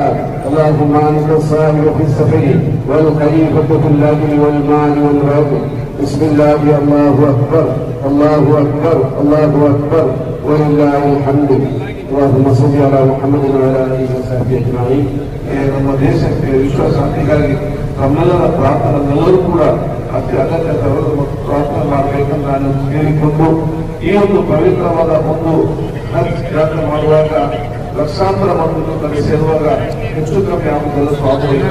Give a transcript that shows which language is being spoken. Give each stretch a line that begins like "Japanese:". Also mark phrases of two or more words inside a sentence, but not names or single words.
Arabic: اللهم أنت الصاحب في السفر والخليفة في الأجر والمال والرب. بسم الله، الله أكبر، الله أكبر، الله أكبر ولله الحمد. اللهم صل على محمد وعلى آله وصحبه أجمعين.
Kannada: ನಮ್ಮ ದೇಶಕ್ಕೆ ವಿಶ್ವಶಾಂತಿಗಾಗಿ ನಮ್ಮೆಲ್ಲರ ಪ್ರಾರ್ಥನೆಲ್ಲರೂ ಕೂಡ ಅತಿ ಅಗತ್ಯವಾದ ಮತ್ತು ಪ್ರಾರ್ಥನೆ ಮಾಡಬೇಕಂತ ನಾನು ಕೇಳಿಕೊಂಡು, ಈ ಒಂದು ಪವಿತ್ರವಾದ ಒಂದು ಹಜ್ ಯಾತ್ರೆ ಮಾಡುವಾಗ ಲಕ್ಷಾಂತರ ಮಂದಿಗಳು ತಲೆ ಸೇರುವಾಗ ಹೆಚ್ಚು ಕಮ್ಮಿ ಆಗುವುದಲ್ಲ ಸ್ವಾಭಾವಿಕ.